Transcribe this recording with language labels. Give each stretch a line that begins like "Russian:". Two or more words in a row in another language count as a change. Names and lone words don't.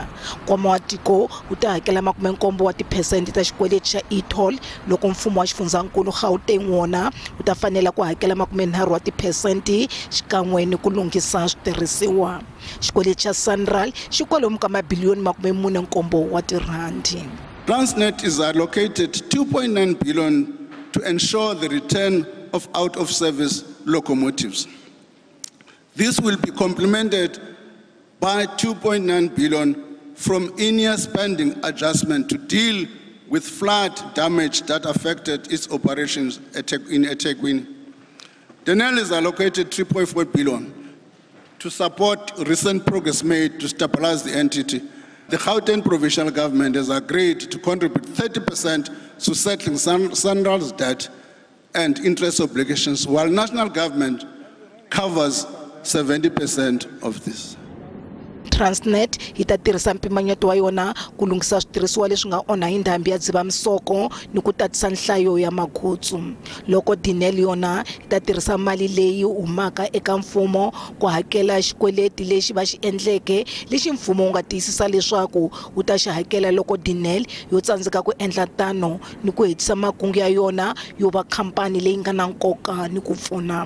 Tsonga: Nkwama wa tiko wu ta hakela 70 wa tiphesente ta xikweleti xa e-toll, loko mfumo wa xifundzankulu Gauteng wona wu ta fanela ku hakela 30 wa tiphesente xikan'we ni ku lunghisa switirhisiwa. Xikweleti xa Sanral xi kwalomu ka mabiliyoni 47 wa tirhandi.
English: Transnet is allocated 2.9 billion to ensure the return of out-of-service locomotives. This will be complemented by 2.9 billion from in-year spending adjustment to deal with flood damage that affected its operations in eThekwini. Denel has allocated 3.4 billion to support recent progress made to stabilize the entity. The Gauteng provincial government has agreed to contribute 30% to settling Sanral's debt and interest obligations, while national government covers 70% of this.
Tsonga: Transnet yi ta tirhisa mpimanyeto wa yona ku lunghisa switirhisiwa leswi nga onha hi ndhambi ya dzivamisoko ni ku tatisa nhlayo ya magutsu. Loko Denel yona yi ta tirhisa mali leyi humaka eka mfumo ku hakela xikweleti lexi va xi endleke lexi mfumo wu nga tiyisisa leswaku wu ta xi hakela loko Denel yo tsandzeka ku endla tano ni ku hetisa makungu ya yona yo va khampani leyi nga na nkoka ni ku pfuna.